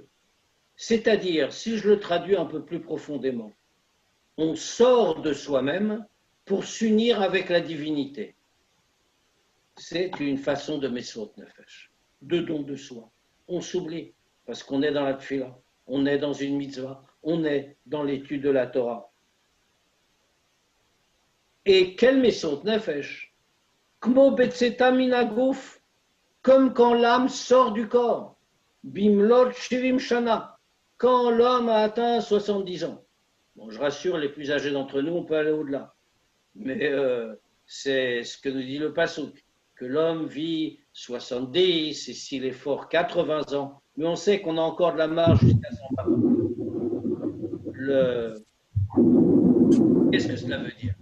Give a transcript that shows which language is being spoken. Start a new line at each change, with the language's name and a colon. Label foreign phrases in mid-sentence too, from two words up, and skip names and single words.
French: C'est-à-dire, si je le traduis un peu plus profondément, on sort de soi-même pour s'unir avec la divinité. C'est une façon de
Hebrew: מסירות נפש,
French: de don de soi. On s'oublie parce qu'on est dans la tfila, on est dans une mitzvah, on est dans l'étude de la Torah. Et quel
Hebrew: מסירות נפש? כמו בצאתה מהגוף,
French: comme quand l'âme sort du corps.
Hebrew: במלאת שבעים שנה,
French: quand l'homme a atteint 70 ans. Bon, je rassure les plus âgés d'entre nous, on peut aller au-delà. Mais c'est ce que nous dit le Passouk, que l'homme vit 70 et s'il est fort 80 ans. Mais on sait qu'on a encore de la marge jusqu'à 120 ans. Qu'est-ce que cela veut dire?